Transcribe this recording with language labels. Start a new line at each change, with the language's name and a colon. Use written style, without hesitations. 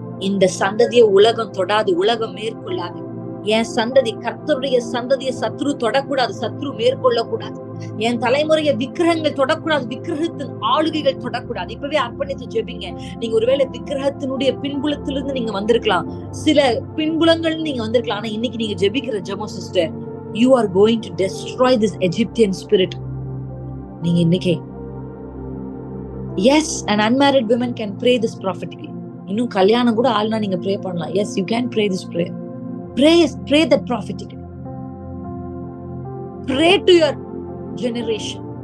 Tamil: இந்த சந்ததியை உலகம் தொடாது, உலகம் மேற்கொள்ளாது. என் சந்ததி கர்த்தருடைய சந்ததியை சத்ரு தொடக்கூடாது, சத்ரு மேற்கொள்ள கூடாது. என் தலைமுறையை விக்கிரகங்கள் தொடக்கூடாது, விக்கிரகத்தின் ஆளுகைகள் தொடக்கூடாது. இப்பவே அர்ப்பணித்து ஜெபிங்க. நீங்க ஒருவேளை விக்கிரகத்தினுடைய பின்புலத்திலிருந்து நீங்க வந்திருக்கலாம், சில பின்புலங்கள் நீங்க வந்திருக்கலாம். ஆனா இன்னைக்கு நீங்க ஜெபிக்கிற ஜெபம் sister,
English: you are going to destroy this Egyptian spirit.
Tamil: நீங்க இன்னைக்கு,
English: yes, an unmarried woman can pray this prophetically.
Tamil: இன்னும் கல்யாணம் கூட ஆள்னா நீங்க ப்ரே பண்ணலாம்.
English: Yes, you can pray this prayer. Pray that prophetically. Pray to your generation.